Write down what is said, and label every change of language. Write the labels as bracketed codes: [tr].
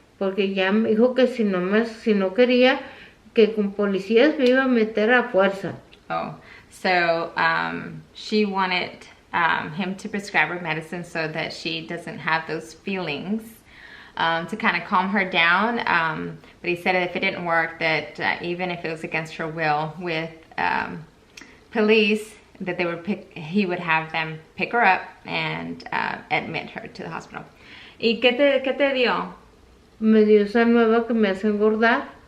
[es] Porque ya me dijo que si no quería, que con policías me iba a meter a fuerza. [en] Oh, so she wanted him to prescribe her medicine so that she doesn't have those feelings, to kind of calm her down. But he said that if it didn't work, that even if it was against her will with police, that he would have them pick her up and admit her to the hospital. [es] ¿Y qué te dio? Me dio esa nueva que me hace engordar.